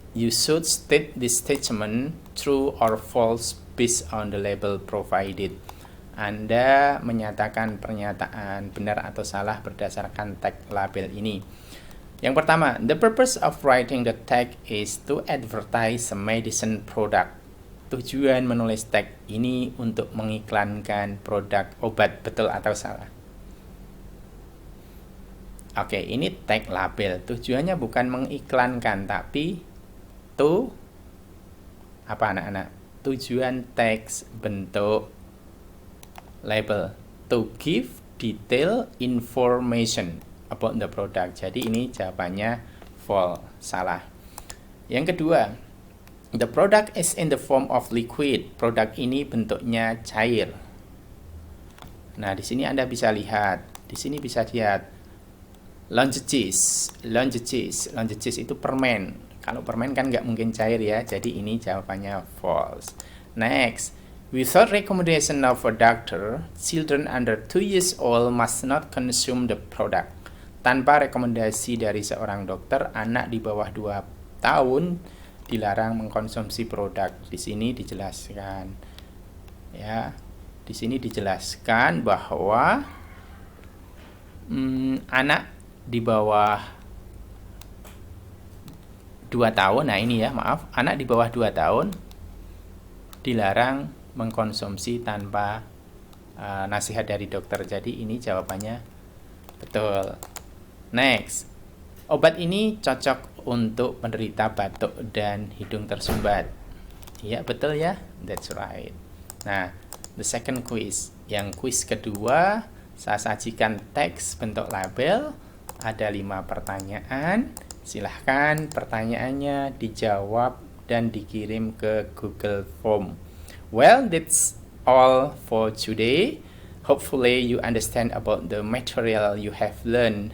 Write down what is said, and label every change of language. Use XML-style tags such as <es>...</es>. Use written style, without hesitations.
<en>You should state this statement true or false based on the label provided.</en> <id>Anda menyatakan pernyataan benar atau salah berdasarkan tag label ini. Yang pertama,</id> <en>the purpose of writing the tag is to advertise a medicine product.</en> <id>Tujuan menulis tag ini untuk mengiklankan produk obat, betul atau salah? Oke, ini tag label. Tujuannya bukan mengiklankan, tapi apa anak-anak? Tujuan teks bentuk label</id> <en>to give detail information about the product.</en> <id>Jadi ini jawabannya false, salah. Yang kedua,</id> <en>the product is in the form of liquid.</en> <id>Produk ini bentuknya cair. Nah, di sini Anda bisa lihat. Di sini bisa lihat lozenges. Lozenges itu permen. Kalau permen kan nggak mungkin cair ya, jadi ini jawabannya false.</id> <en>Next, without recommendation of a doctor, children under 2 years old must not consume the product.</en> <id>Tanpa rekomendasi dari seorang dokter, anak di bawah 2 tahun dilarang mengkonsumsi produk. Di sini dijelaskan, ya, di sini dijelaskan bahwa anak di bawah 2 tahun, nah ini ya, maaf, anak di bawah 2 tahun dilarang mengkonsumsi tanpa nasihat dari dokter. Jadi ini jawabannya betul. Next, obat ini cocok untuk penderita batuk dan hidung tersumbat. Iya, betul ya?</id> <en>That's right.</en> <id>Nah,</id> <en>the second quiz.</en> <id>Yang quiz kedua, saya sajikan teks bentuk label. Ada 5 pertanyaan. Silahkan pertanyaannya dijawab dan dikirim ke Google Form.</id> <en>Well, that's all for today. Hopefully you understand about the material you have learned.</en>